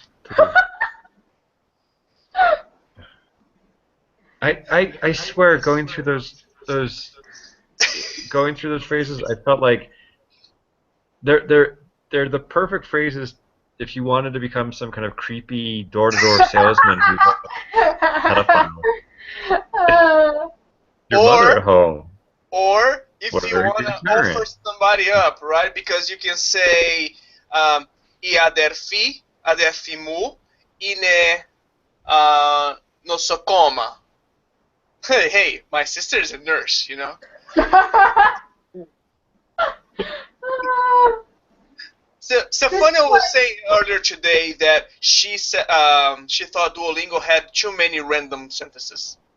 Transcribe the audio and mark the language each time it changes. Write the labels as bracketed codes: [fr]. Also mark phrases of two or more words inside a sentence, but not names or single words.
[en] I swear, going through those phrases, I felt like they're the perfect phrases if you wanted to become some kind of creepy door-to-door salesman who had a file. Your mother at home. Or if What you are want you to doing? offer somebody up, right? Because you can say [el] Η αδερφή μου είναι νοσοκόμα. [en] Hey, my sister is a nurse, you know. So Stefania was saying earlier today that she said she thought Duolingo had too many random sentences.